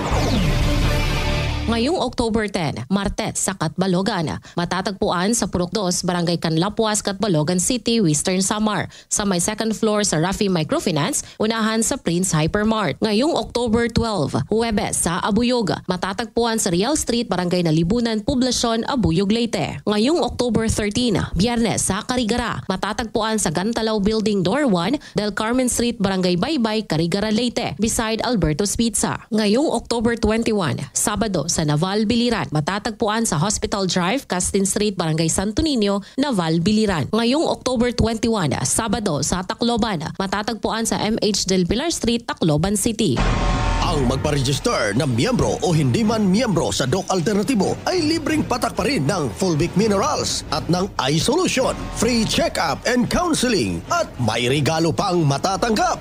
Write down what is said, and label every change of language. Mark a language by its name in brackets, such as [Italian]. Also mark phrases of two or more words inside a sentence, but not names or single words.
[Filipino] Ngayong October 10, Martes sa Catbalogan, matatagpuan sa Purok 2, Barangay Canlapuas, Catbalogan City, Western Samar, sa may 2nd floor sa Rafi Microfinance, unahan sa Prince Hypermart. Ngayong October 12, Huwebes sa Abuyog, matatagpuan sa Real Street, Barangay Nalibunan, Poblasyon, Abuyog, Leyte. Ngayong October 13, Biyernes sa Carigara, matatagpuan sa Gantalaw Building Door 1, Del Carmen Street, Barangay Baybay, Carigara, Leyte, [English] beside Alberto's Pizza. [Filipino] Ngayong October 21, Sabado sa Naval Biliran, matatagpuan sa Hospital Drive, Castin Street, Barangay Santo Niño, Naval Biliran. Ngayong October 21, Sabado sa Tacloban, matatagpuan sa MH Del Pilar Street, Tacloban City. Ang magpa-register na miyembro o hindi man miyembro sa Doc Alternativo ay libreng patak pa rin ng Fulvic Minerals at ng iSolution, [English] free check-up and counseling [Filipino] at may regalo pang matatanggap.